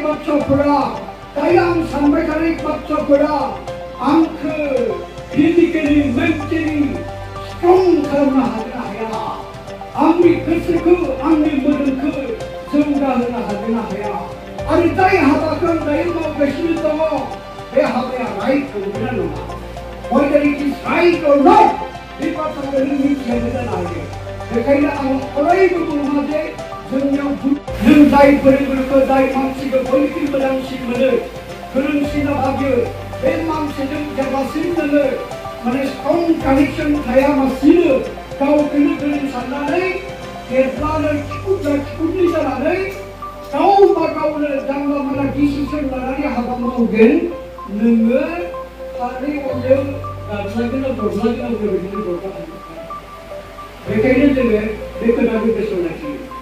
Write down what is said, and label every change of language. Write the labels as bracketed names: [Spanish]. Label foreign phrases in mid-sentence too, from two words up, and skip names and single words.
[Bodo] बाथ्राफोरा दायो आं सानबाय थानाय बाथ्राफोरा आंखौ [English] physically mentally strong [Bodo] खालामनो हागोन ना हाया आंनि गोसोखौ आंनि मोदोमखौ जौगाहोनो हागोन ना हाया आरो जाय हाबाखौ आं दायो मावगासिनो दङ बे हाबाया राइट नंगौना नङा [English] whether it is right or not [Bodo] बे बाथ्राखौ नों मिथियाबो जानो हायो बेखायनो आं अरायबो बुङो जे जोंनियाव नों जाय फोरोंगुरुखौ जाय मानसिखौ बयनिख्रुइ मोजांसिन मोनो गोरोंसिन भाबियो बे मानसिजों जेब्लासिम नोङो माने [English] strong connection [Bodo] थायालासिनो गावखौनो गोरों साननानै देरनानै खिखुदनि जानानै गावबा गावनो जानला मानला डिसिसन लानानै हाबा मावगोन नोङो आंनि अनजों गाबज्लायगोन दरज्लायगोन बेबायदिनो दरजा बेखायनो जोङो बे खोथाखौ गोसोआव लाखियो